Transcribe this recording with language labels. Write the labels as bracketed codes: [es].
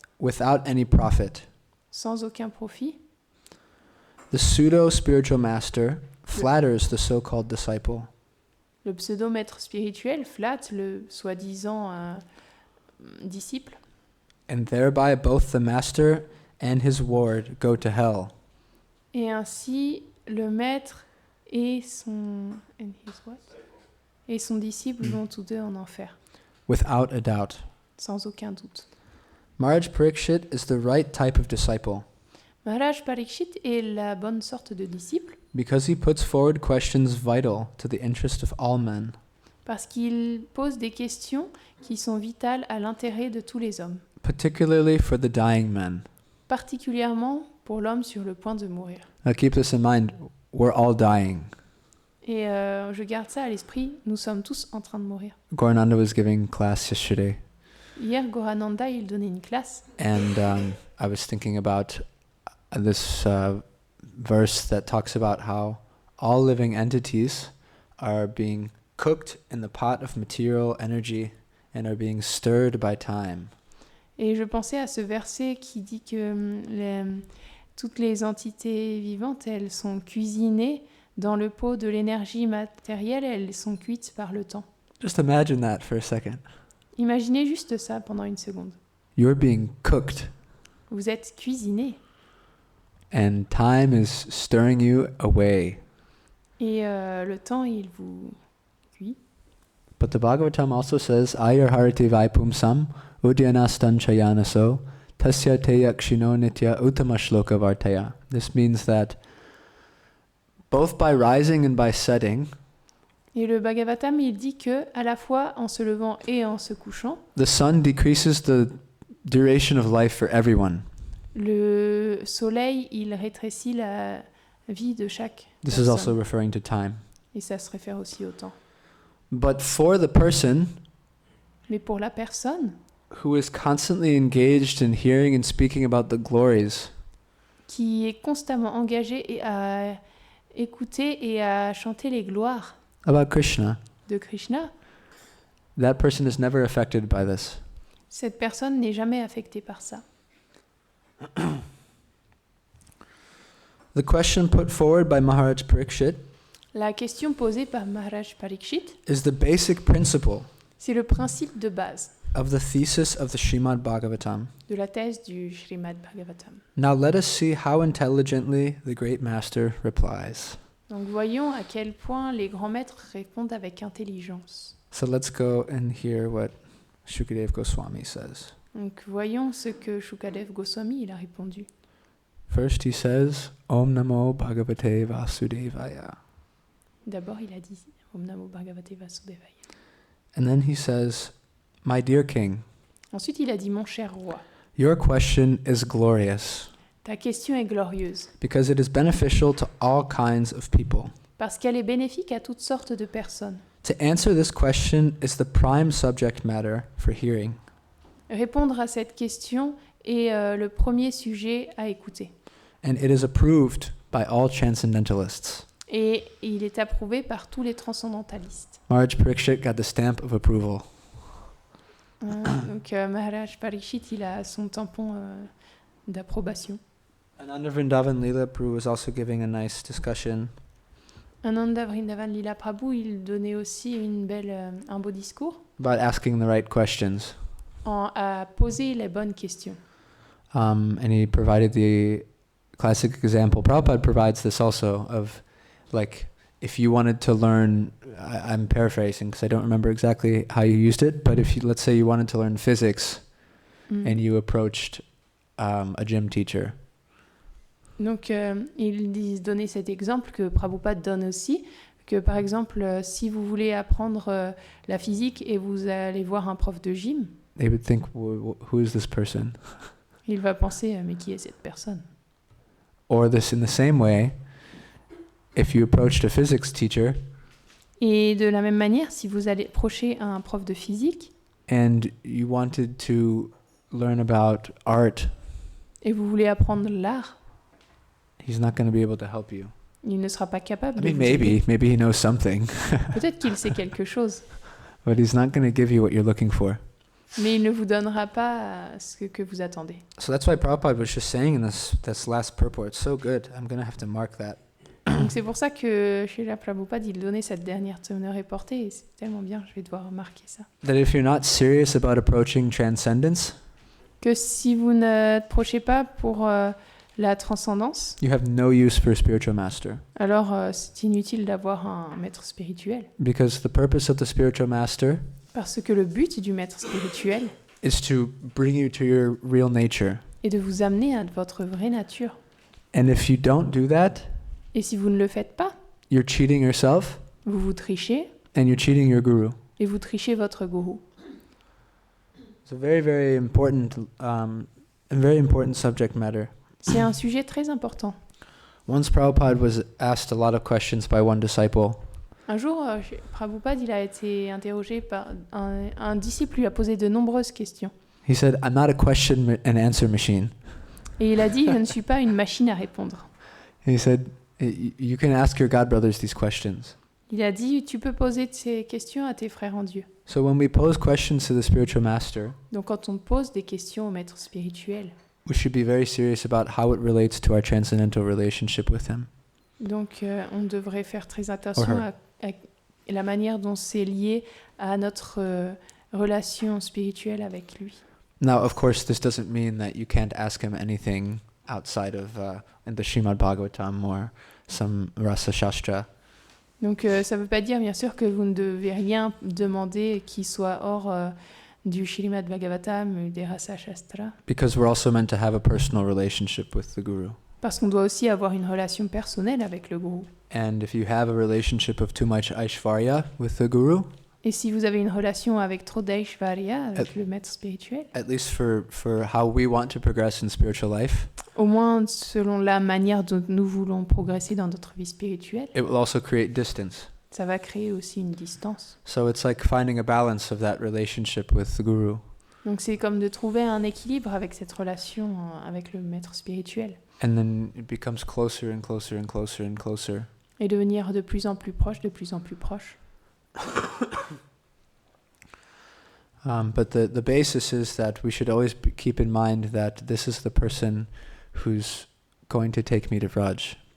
[en] without any profit. [fr] sans aucun profit. [en] The pseudo-spiritual master flatters the so-called disciple. [fr] Le pseudo-maître spirituel flatte le soi-disant disciple. [en] And thereby both the master and his ward go to hell. [fr] Et ainsi, le maître et son disciple vont tous deux en enfer, [en] Without a doubt. [fr] sans aucun doute. [en] Maharaj Parikshit is the right type of disciple [fr] Maharaj Parikshit est la bonne sorte de disciple [en] because he puts forward questions vital to the interest of all men. [fr] parce qu'il pose des questions qui sont vitales à l'intérêt de tous les hommes, [en] Particularly for the dying men. [fr] particulièrement pour l'homme sur le point de mourir. [en] Now keep this in mind, we're all dying. [fr] Et je garde ça à l'esprit, nous sommes tous en train de mourir. [en] Gorananda was giving class yesterday, [fr] Hier, Gorananda, il donnait une classe, [en] and I was thinking about this verse that talks about how all living entities are being cooked in the pot of material energy and are being stirred by time. [fr] et je pensais à ce verset qui dit que toutes les entités vivantes, elles sont cuisinées Dans le pot de l'énergie matérielle, elles sont cuites par le temps. [en] Just imagine that for a second. [fr] Imaginez juste ça pendant une seconde. [en] You're being cooked, [fr] Vous êtes cuisiné [en] and time is stirring you away. [fr] et le temps, il vous cuit. [en] But the Bhagavatam also says, [sa] Ayarharati vaipumsam udyanastan chayanaso tasya te yakshino nitya uttama shloka vartaya. [en] This means that both by rising and by setting, [fr] Et le Bhagavatam, il dit que à la fois en se levant et en se couchant, [en] the sun decreases the duration of life for everyone. [fr] le soleil, il rétrécit la vie de chaque [en] This is also [fr] personne. [en] referring to time. [fr] Et ça se réfère aussi au temps. [en] But for the person [fr] Mais pour la personne [en] who is constantly engaged in hearing and speaking about the glories [fr] qui est constamment engagée et à écouter et à chanter les gloires [en] about Krishna, [fr] de Krishna, [en] that person is never affected by this. [fr] cette personne n'est jamais affectée par ça. [en] The question put forward by Maharaj Parikshit [fr] La question posée par Maharaj Parikshit, [en] is the basic principle [fr] c'est le principe de base [en] of the thesis of the Srimad Bhagavatam. [fr] de la thèse du Srimad Bhagavatam. [en] Now let us see how intelligently the great master replies. [fr] Donc voyons à quel point les grands maîtres répondent avec intelligence. [en] So let's go and hear what Shukadeva Goswami says. [fr] Donc voyons ce que Shukadev Goswami il a répondu. [en] First he says, Om Namo Bhagavate Vasudevaya. [fr] D'abord il a dit Om Namo Bhagavate Vasudevaya. [en] And then he says, My dear king, [fr] Ensuite il a dit Mon cher roi, [en] your question is glorious [fr] ta question est glorieuse [en] because it is beneficial to all kinds of people. [fr] parce qu'elle est bénéfique à toutes sortes de personnes. [en] To answer this question is the prime subject matter for hearing. [fr] Répondre à cette question est le premier sujet à écouter. [en] And it is approved by all transcendentalists. [fr] Et il est approuvé par tous les transcendantalistes. [en] Maharaj Parikshit got the stamp of approval. [fr] Donc Maharaj Parikshit, il a son tampon d'approbation. [en] Ananda Vrindavan Leela Prabhu was also giving a nice discussion [fr] Ananda Vrindavan Lila Prabhu, il donnait aussi un beau discours [en] about asking the right questions. [fr] à poser les bonnes questions. [en] And he provided the classic example. Prabhupada provides this also of, like, if you wanted to learn, I'm paraphrasing because I don't remember exactly how you used it, but if you, let's say you wanted to learn physics and you approached a gym teacher. [fr] Donc il donnait cet exemple que Prabhupada donne aussi, que par exemple si vous voulez apprendre la physique et vous allez voir un prof de gym, [en] They would think, who is this person? [fr] il va penser mais qui est cette personne? [en] Or this, in the same way, if you approached a physics teacher [fr] Et de la même manière, si vous allez approcher un prof de physique [en] and you wanted to learn about art, [fr] et vous voulez apprendre l'art, [en] he's not going to be able to help you. [fr] il ne sera pas capable [en] I [fr] de [en] mean, [fr] vous aider. [en] maybe he knows something, [fr] Peut-être qu'il sait quelque chose, [en] but he's not going to give you what you're looking for. [fr] mais il ne vous donnera pas ce que vous attendez. [en] So that's why Prabhupada was just saying in this last purport, it's so good, I'm going to have to mark that. [fr] Donc c'est pour ça que Srila Prabhupada, il donnait cette dernière teneur portée, et c'est tellement bien, je vais devoir marquer ça. [en] That if you're not serious about approaching transcendence, [fr] Que si vous ne approchez pas pour la transcendance, [en] you have no use for a spiritual master. [fr] alors c'est inutile d'avoir un maître spirituel. [en] Because the purpose of the spiritual master [fr] Parce que le but du maître spirituel [en] is to bring you to your real nature. [fr] est de vous amener à votre vraie nature. [en] And if you don't do that, [fr] Et si vous ne le faites pas, [en] you're cheating yourself [fr] vous vous trichez [en] and you're cheating your guru. [fr] et vous trichez votre gourou. [en] It's a very, very important subject matter. [fr] C'est un sujet très important. [en] Once Prabhupada was asked a lot of questions by one disciple. [fr] Un jour, Prabhupada, il a été interrogé par un disciple, lui a posé de nombreuses questions. [en] He said, I'm not a question and answer machine. [fr] Et il a dit, je ne suis pas une machine à répondre. [en] He said, you can ask your godbrothers these questions. [fr] Il a dit, tu peux poser ces questions à tes frères en Dieu. [en] So when we pose questions to the spiritual master, [fr] Donc quand on pose des questions au maître spirituel, [en] we should be very serious about how it relates to our transcendental relationship with him. [fr] Donc, on devrait faire très attention à la manière dont c'est lié à notre relation spirituelle avec lui. [en] Now, of course, this doesn't mean that you can't ask him anything outside of in the Srimad Bhagavatam or some Rasa Shastra. [fr] Donc, ça ne veut pas dire, bien sûr, que vous ne devez rien demander qui soit hors du Srimad Bhagavatam ou des Rasa Shastra. [en] Because we're also meant to have a personal relationship with the Guru. [fr] Parce qu'on doit aussi avoir une relation personnelle avec le Guru. [en] And if you have a relationship of too much Aishvarya with the Guru, [fr] Et si vous avez une relation avec trop d'Aishvarya, avec le maître spirituel, [en] at least for how we want to progress in spiritual life, [fr] au moins selon la manière dont nous voulons progresser dans notre vie spirituelle, [en] it will also create distance. [fr] ça va créer aussi une distance. [en] So it's like finding a balance of that relationship with the Guru. [fr] Donc c'est comme de trouver un équilibre avec cette relation avec le maître spirituel. [en] And then it becomes closer and closer and closer and closer. [fr] Et devenir de plus en plus proche, de plus en plus proche. [en] But the basis is that we should always keep in mind that this is the person who's going to take me to Vraj.